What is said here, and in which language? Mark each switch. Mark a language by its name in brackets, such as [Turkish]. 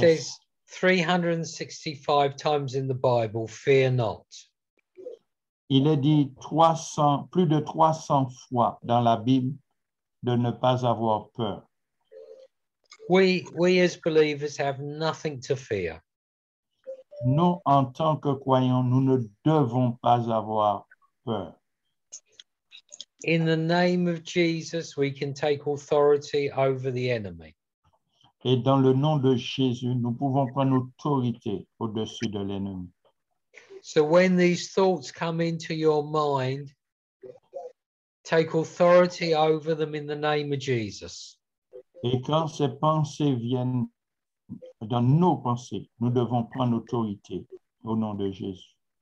[English] says 365 times in the Bible, fear not. [French] Il est dit plus de 300 fois dans la Bible de ne pas avoir peur. [English] We as believers have nothing to fear. [French] Nous, en tant que croyants, nous ne devons pas avoir peur. [English] In the name of Jesus, we can take authority over the enemy. [French] Et dans le nom de Jésus, nous pouvons prendre autorité au-dessus de l'ennemi. [English] So when these thoughts come into your mind, take authority over them in the name of Jesus. [French] Et quand ces pensées viennent dans nos pensées, nous devons prendre autorité au nom de Jésus.